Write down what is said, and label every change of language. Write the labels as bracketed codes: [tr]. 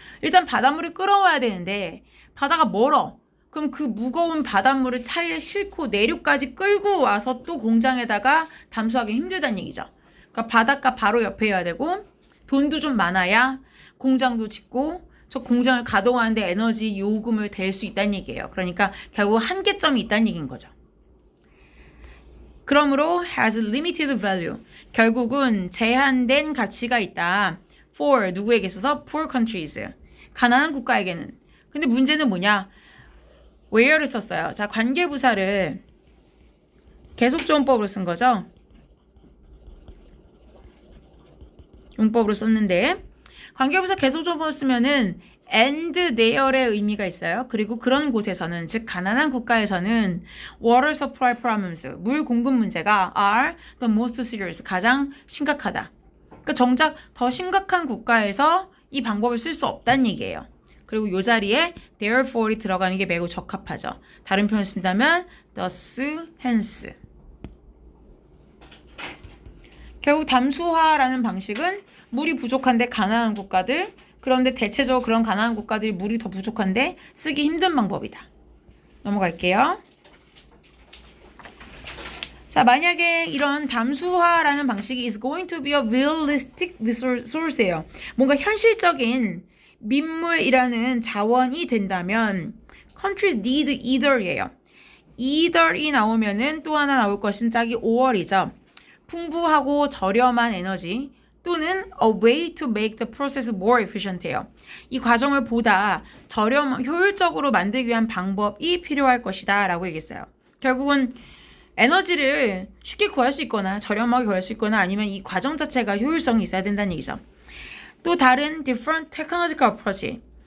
[ko] 일단 바닷물을 끌어와야 되는데 바다가 멀어. 그럼 그 무거운 바닷물을 차에 싣고 내륙까지 끌고 와서 또 공장에다가 담수하기 힘들다는 얘기죠. 그러니까 바닷가 바로 옆에여야 되고 돈도 좀 많아야 공장도 짓고 저 공장을 가동하는데 에너지 요금을 댈 수 있다는 얘기예요. 그러니까 결국 한계점이 있다는 얘기인 거죠. 그러므로 [en] has limited value. [ko] 결국은 제한된 가치가 있다. [en] for [ko] 누구에게 있어서 [en] poor countries. [ko] 가난한 국가에게는. 근데 문제는 뭐냐? where를 썼어요. 자, 관계부사를 계속조원법으로 쓴 거죠. 용법으로 썼는데 관계부사 계속조원법으로 쓰면은 and there의 의미가 있어요. 그리고 그런 곳에서는 즉 가난한 국가에서는 [en] water supply problems [ko] 물 공급 문제가 [en] are the most serious [ko] 가장 심각하다. 그러니까 정작 더 심각한 국가에서 이 방법을 쓸 수 없다는 얘기예요. 그리고 이 자리에 therefore이 들어가는 게 매우 적합하죠. 다른 표현을 쓴다면 thus, hence. 결국 담수화라는 방식은 물이 부족한데 가난한 국가들 그런데 대체적으로 그런 가난한 국가들이 물이 더 부족한데 쓰기 힘든 방법이다. 넘어갈게요. 자, 만약에 이런 담수화라는 방식이 [en] is going to be a realistic resource예요. [ko] 뭔가 현실적인 민물이라는 자원이 된다면 [en] countries need [ko] either예요. either이 나오면은 또 하나 나올 것인 짝이 or이죠. 풍부하고 저렴한 에너지 또는 [en] a way to make the process more efficient해요. [ko] 이 과정을 보다 효율적으로 만들기 위한 방법이 필요할 것이다 라고 얘기했어요. 결국은 에너지를 쉽게 구할 수 있거나 저렴하게 구할 수 있거나 아니면 이 과정 자체가 효율성이 있어야 된다는 얘기죠. 또 다른 [en] different technological approach.